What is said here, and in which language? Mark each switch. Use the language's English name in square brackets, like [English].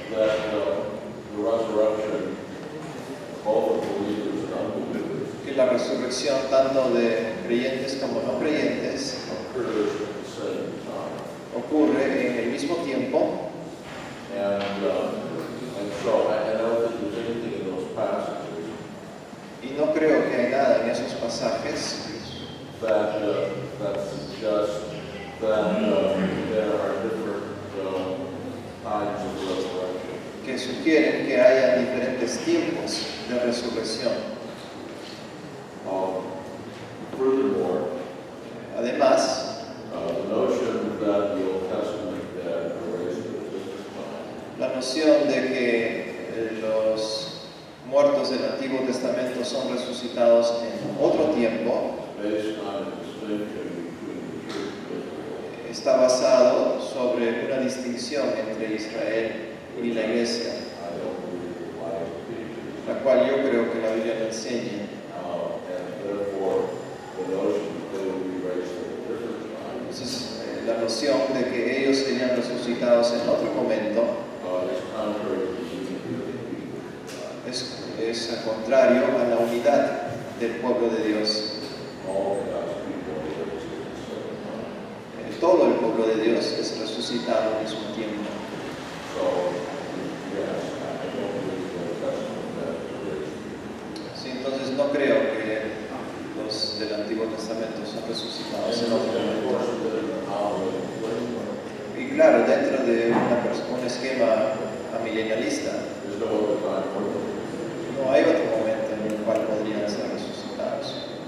[English] that the resurrection of both of believers and unbelievers [Spanish] que la resurrección tanto de creyentes como no creyentes [English] occurs at the same time. [Spanish] ocurre en el mismo tiempo. [English] And so I don't think there's anything in those passages [Spanish] Y no creo que hay nada en esos pasajes [English] that suggests that there are different times of resurrection. [Spanish] que sugieren que haya diferentes tiempos de resurrección. [English] Furthermore, [Spanish] Además, [English] the notion that the Old Testament dead are raised at a different time [Spanish] la noción de que los muertos del Antiguo Testamento son resucitados en otro tiempo [English] based on a distinction between the church and Israel. [Spanish] está basado sobre una distinción entre Israel y la Iglesia, [English] I don't believe the Bible teaches. [Spanish] la cual yo creo que la Biblia no enseña. [English] And therefore, the notion that they will be raised at a different time [Spanish] Entonces, la noción de que ellos serían resucitados en otro momento [English] is contrary to the unity of the people of God. [Spanish] es al contrario a la unidad del pueblo de Dios. [English] All God's people are raised at the same time. [Spanish] Todo el pueblo de Dios es resucitado al mismo tiempo. [English] So, yes, I don't believe the Old Testament that is raised. [Spanish] Sí, entonces no creo que los del Antiguo Testamento son resucitados en otro [English] And of [Spanish] momento. [English] course, within our framework, [Spanish] Y claro, dentro de un esquema amilenialista, [English] there's no other time for them. [Spanish] no hay otro momento en el cual podrían ser resucitados.